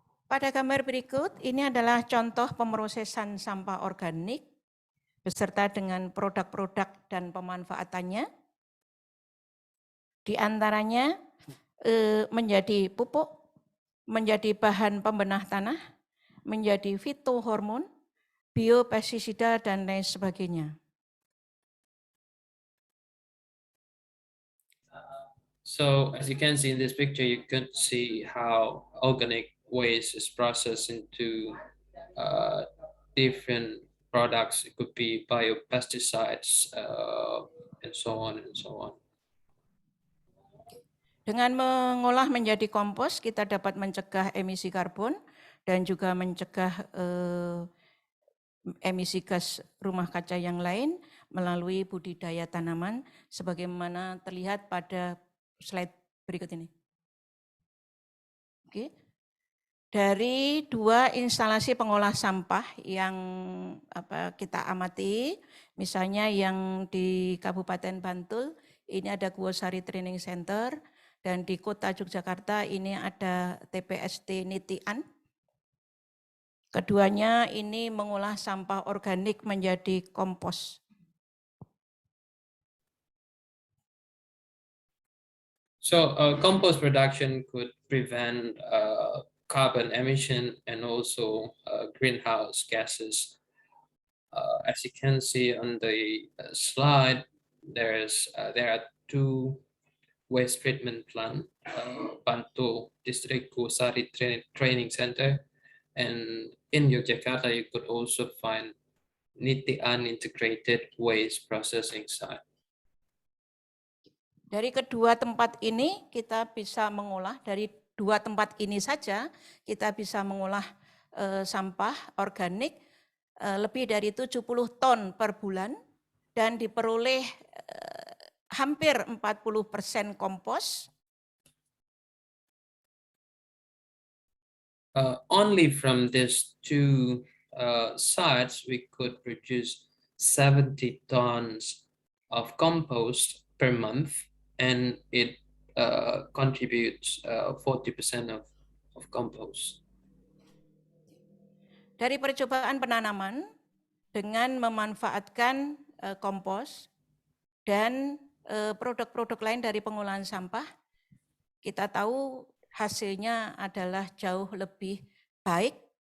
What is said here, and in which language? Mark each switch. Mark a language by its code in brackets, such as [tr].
[id] Pada gambar berikut, ini adalah contoh pemrosesan sampah organik beserta dengan produk-produk dan pemanfaatannya. Di antaranya menjadi pupuk, menjadi bahan pembenah tanah, menjadi fitohormon, biopestisida, dan lain sebagainya. [en] So as you can see in this picture, you can see how organic waste is processed into different products. It could be biopesticides and so on and so on. [id] Dengan mengolah menjadi kompos, kita dapat mencegah emisi karbon dan juga mencegah emisi gas rumah kaca yang lain melalui budidaya tanaman, sebagaimana terlihat pada slide berikut ini. Oke. Dari 2 instalasi pengolah sampah yang kita amati, misalnya yang di Kabupaten Bantul, ini ada Guosari Training Center, dan di Kota Yogyakarta ini ada TPST Nitian. Keduanya ini mengolah sampah organik menjadi kompos. [en] So compost production could prevent carbon emission and also greenhouse gases. As you can see on the slide, there are 2 waste treatment plant, Bantul District Guosari Training Center, and in Yogyakarta you could also find Nitian Integrated Waste Processing Site. [id] Dari kedua tempat ini kita bisa mengolah, dari 2 tempat ini saja kita bisa mengolah sampah organik lebih dari 70 ton per bulan dan diperoleh hampir 40% kompos. [en] Only from these 2 sites we could produce 70 tons of compost per month, and it contributes 40% of compost. [id] Dari percobaan penanaman dengan memanfaatkan kompos dan produk-produk lain dari pengolahan sampah, kita tahu hasilnya adalah jauh lebih baik.